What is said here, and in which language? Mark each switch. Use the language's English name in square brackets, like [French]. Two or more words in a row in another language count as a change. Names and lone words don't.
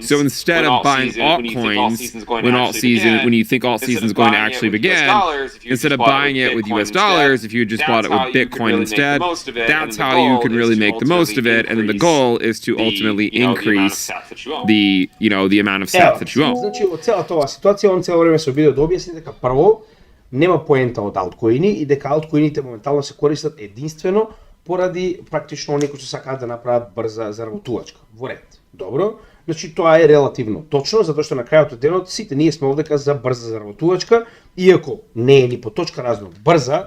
[English] So instead of buying altcoins when you think alt season is going to actually begin, instead of buying it with US dollars, if you just bought it with Bitcoin instead, that's how you can really make the most of it. And then the goal is to ultimately increase the amount of sats that you own. [Macedonian] Значи, од целата оваа ситуација, он цело време се обидел да објасни дека прво нема поента од алткоини и дека алткоините моментално се користат единствено поради практично оние кои што сакаат да направат брза заработувачка. Во ред. Добро. Значи тоа е релативно точно, затоа што на крајот од денот сите ние сме овдека за брза заработувачка, иако не е ни по точка разно брза.